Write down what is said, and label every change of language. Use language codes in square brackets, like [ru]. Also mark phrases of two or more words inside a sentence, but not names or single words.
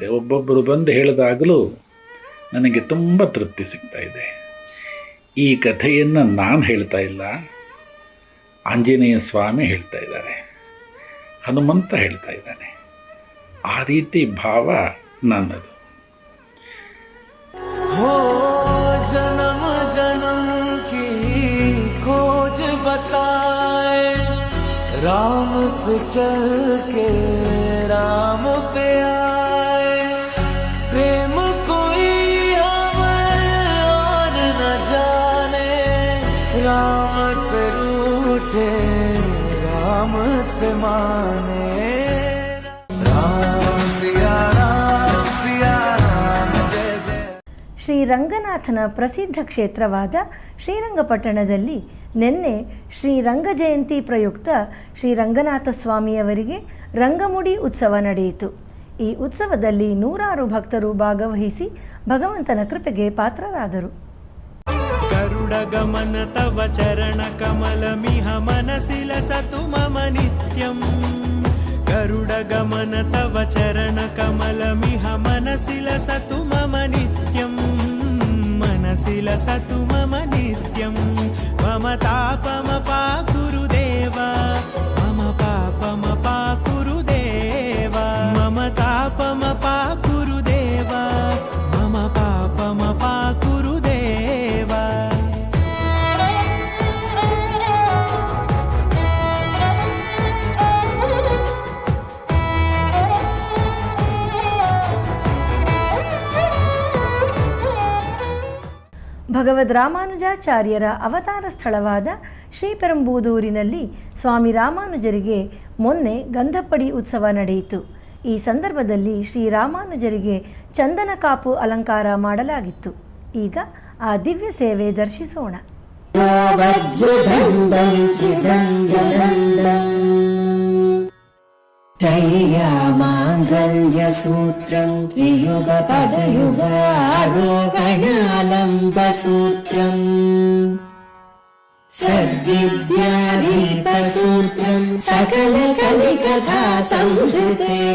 [kn] ಒಬ್ಬೊಬ್ಬರು ಬಂದು ಹೇಳಿದಾಗಲೂ ನನಗೆ ತುಂಬ ತೃಪ್ತಿ ಸಿಗ್ತಾ ಇದೆ. ಈ ಕಥೆಯನ್ನು ನಾನು ಹೇಳ್ತಾ ಇಲ್ಲ, ಆಂಜನೇಯ ಸ್ವಾಮಿ ಹೇಳ್ತಾ ಇದ್ದಾರೆ, ಹನುಮಂತ ಹೇಳ್ತಾ ಇದ್ದಾನೆ. ಆ ರೀತಿ ಭಾವ ನನ್ನದು. [hi] हो जन्म जन्म की खोज बताए, राम से चल के राम पे आए, प्रेम कोई हमें और न जाने, राम से रूठे राम से माने, राम सिया राम जय जय। [kn] ಶ್ರೀ ರಂಗನಾಥನ ಪ್ರಸಿದ್ಧ ಕ್ಷೇತ್ರವಾದ ಶ್ರೀರಂಗಪಟ್ಟಣದಲ್ಲಿ ನಿನ್ನೆ ಶ್ರೀರಂಗ ಜಯಂತಿ ಪ್ರಯುಕ್ತ ಶ್ರೀ ರಂಗನಾಥ ಸ್ವಾಮಿಯವರಿಗೆ ರಂಗಮುಡಿ ಉತ್ಸವ ನಡೆಯಿತು. ಈ ಉತ್ಸವದಲ್ಲಿ ನೂರಾರು ಭಕ್ತರು ಭಾಗವಹಿಸಿ ಭಗವಂತನ ಕೃಪೆಗೆ ಪಾತ್ರರಾದರು. [sa] ಗರುಡ ಗಮನ ತವ ಚರಣ ಕಮಲ ಮಿಹ ಮನಸಿ ಲಸತು ಮಮ ನಿತ್ಯಂ. ಗರುಡ ಗಮನ ತವ ಚರಣ ಕಮಲ ಮಿಹ ಮನಸಿ ಲಸತು ಮಮ ನಿತ್ಯಂ. ಮನಸಿ ಲಸತು ಮಮ ನಿತ್ಯಂ. ಮಮ ತಾಪಮ ಪಾಕುರು ದೇವ, ಮಮ ಪಾಪಮ ಪಾಕುರು ದೇವ. ಮಮ ತಾಪಮ ಪಾಕುರು ದೇವ, ಮಮ ಪಾಪಮ ಪಾಕುರು ದೇವ. [kn] ಭಗವದ್ ರಾಮಾನುಜಾಚಾರ್ಯರ ಅವತಾರ ಸ್ಥಳವಾದ ಶ್ರೀಪೆರಂಬೂದೂರಿನಲ್ಲಿ ಸ್ವಾಮಿ ರಾಮಾನುಜರಿಗೆ ಮೊನ್ನೆ ಗಂಧಪಡಿ ಉತ್ಸವ ನಡೆಯಿತು. ಈ ಸಂದರ್ಭದಲ್ಲಿ ಶ್ರೀರಾಮಾನುಜರಿಗೆ ಚಂದನ ಕಾಪು ಅಲಂಕಾರ ಮಾಡಲಾಗಿತ್ತು. ಈಗ ಆ ದಿವ್ಯ ಸೇವೆ ದರ್ಶಿಸೋಣ. [sa] त्रय्यामाङ्गल्यसूत्रं त्रियुगपदयुगारोहणालम्बसूत्रम् सद्विद्यादीपसूत्रं सकलकलिकथा संहृते